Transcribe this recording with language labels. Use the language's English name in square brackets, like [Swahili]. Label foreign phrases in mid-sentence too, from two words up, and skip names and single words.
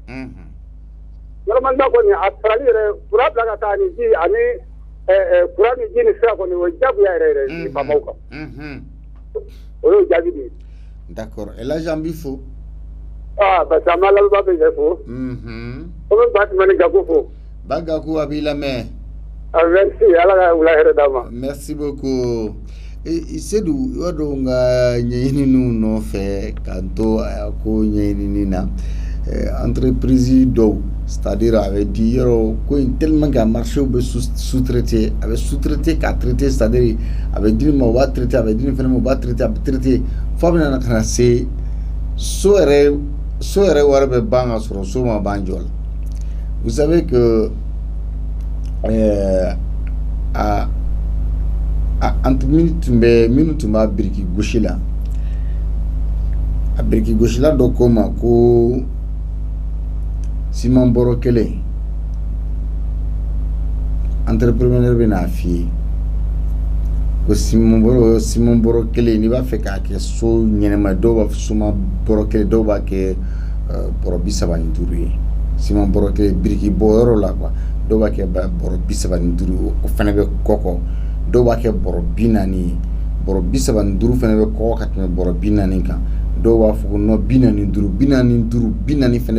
[Bambara] Normalement kɔni a sarali yɛrɛ courant bila ka taa ni ji ani courant ni ji ni sira kɔni o ye diyagoya yɛrɛ yɛrɛ ni faamaw kan. O y'o jaabi de ye. D'accord Elhadji an b'i fo. [French] Parce que [Bambara] an b'a lamɛnbaga bɛɛ lajɛlen fo. O bɛ Batumani Gaku fo. Ba Gaku a b'i lamɛn. Merci Ala ka wula hɛrɛ d'an ma. [French] Merci beaucoup. [Bambara] Seydou i b'a dɔn n ka ɲɛɲininiw nɔfɛ k'an to a ko ɲɛɲinini na entreprise dɔw c'est-à-dire a bɛ di yɔrɔ ko in [French] tellement que [Bambara] a marché bɛ sous-traité a bɛ sous-traité k'a traité c'est-à-dire a bɛ di nin ma o b'a traité a bɛ di nin fɛnɛ ma o b'a traité a bɛ traité fo a bɛ na ka na se so yɛrɛ wari bɛ ban ka sɔrɔ so ma ban jɔ la. [French] Vous savez que entre [Bambara] minnu tun b'a biriki gosi la a biriki gosila dɔ ko ma ko siman bɔrɔ kelen entrepreneur bɛ n'a f'i ye ko siman bɔrɔ kelen n'i b'a fɛ k'a kɛ so ɲɛnɛma dɔw b'a fɔ siman bɔrɔ kelen dɔw b'a kɛ bɔrɔ 35 ye ciment bɔrɔ kelen biriki bɔ yɔrɔ la quoi dɔw b'a kɛ bɔrɔ 35 o fana bɛ kɔkɔ dɔw b'a kɛ bɔrɔ 40 bɔrɔ 35 fana bɛ kɔkɔ ka tɛmɛ bɔrɔ 40 kan dɔw b'a fɔ ko non 45 fana